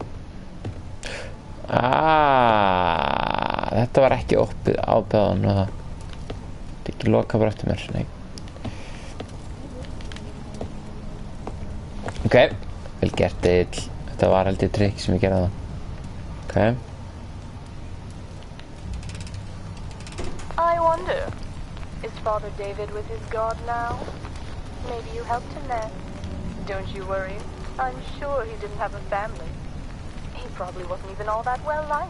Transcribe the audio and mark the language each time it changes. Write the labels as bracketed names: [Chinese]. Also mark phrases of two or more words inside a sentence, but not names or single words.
[Icelandic] Þetta var ekki opið ábæðan og það. Þetta er ekki loka bara eftir mér, nei. Ok, vel gert Egill. Þetta Þetta var held ég trikk sem ég gerði það. Ok. [English] I wonder, is Father David with his God now? Maybe you helped him there. Don't you worry. I'm sure he didn't have a family. He probably wasn't even all that well liked.